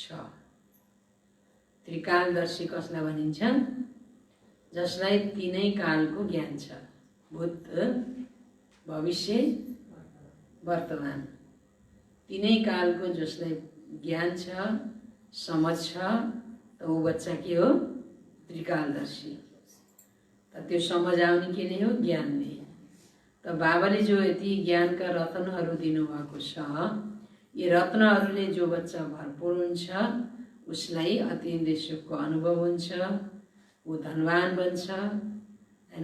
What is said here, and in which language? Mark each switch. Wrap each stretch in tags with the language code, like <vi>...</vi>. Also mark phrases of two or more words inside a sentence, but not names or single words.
<ne>त्रिकालदर्शी कसलाई भनिन्छ? जसलाई तीनै कालको ज्ञान छ, भूत, भविष्य, वर्तमान। तीनै कालको जसलाई ज्ञान छ, समझ छ,</ne> <hi>तो वो</hi> <ne>बच्चा के हो? त्रिकालदर्शी। त्यो समझ आउने के नै हो? ज्ञानले। त बाबाले जो यति ज्ञानका रत्नहरू दिनुभएको छ, यी रत्नहरूले जो बच्चा भरपूर हुन्छ उसलाई अतीन्द्रिय सुखको अनुभव हुन्छ, ऊ धनवान बन्छ हैन।</ne>